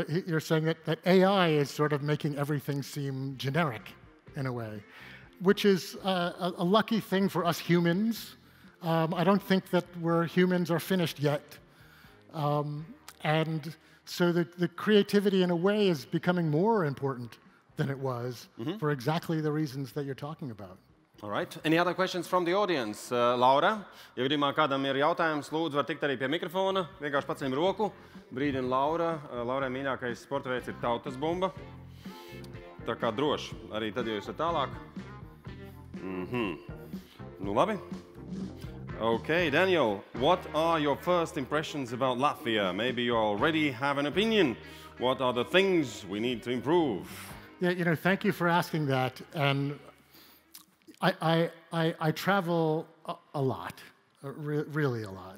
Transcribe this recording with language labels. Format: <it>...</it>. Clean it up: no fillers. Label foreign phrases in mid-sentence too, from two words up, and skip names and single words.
<en>You're saying that AI is sort of making everything seem generic in a way, which is a lucky thing for us humans. I don't think that humans are finished yet. And so the creativity, in a way, is becoming more important than it was for exactly the reasons that you're talking about. All right. Any other questions from the audience?</en> <lv>Laura, ja gadījumā kādam ir jautājums, lūdzu, var tikt arī pie mikrofona. Vienkārši paceļam roku. Brīdina Laura. Laurai mīļākais sporta veids ir tautas bumba. Tā kā droši. Arī tad, ja jūs esat tālāk. Nu, labi.</lv> <en>Okay, Daniel, what are your first impressions about Latvia? Maybe you already have an opinion. What are the things we need to improve? Yeah, thank you for asking that. And I travel a lot, really a lot.</en>